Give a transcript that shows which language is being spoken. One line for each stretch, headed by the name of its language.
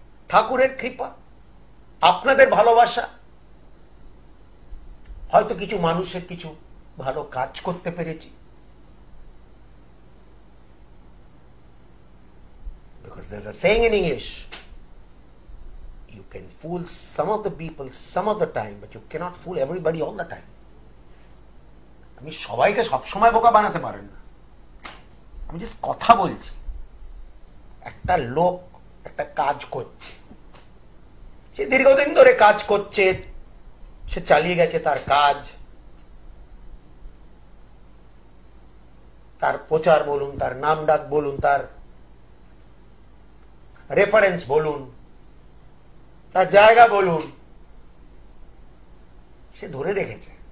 Bangla: ঠাকুরের কৃপা, আপনাদের ভালোবাসা, হয়তো কিছু মানুষের কিছু ভালো কাজ করতে পেরেছি।
English: Because there's a saying in English, you can fool some of the people some of the time, but you cannot fool everybody all the time.
Bangla: আমি সবাইকে সবসময় বোকা বানাতে পারেন না। আমি জাস্ট কথা বলছি। একটা লোক একটা কাজ করছে, সে দীর্ঘদিন ধরে কাজ করছে, সে চালিয়ে গেছে তার কাজ, তার প্রচার বলুন, তার নাম ডাক বলুন, তার রেফারেন্স বলুন, তার জায়গা বলুন, সে ধরে রেখেছে।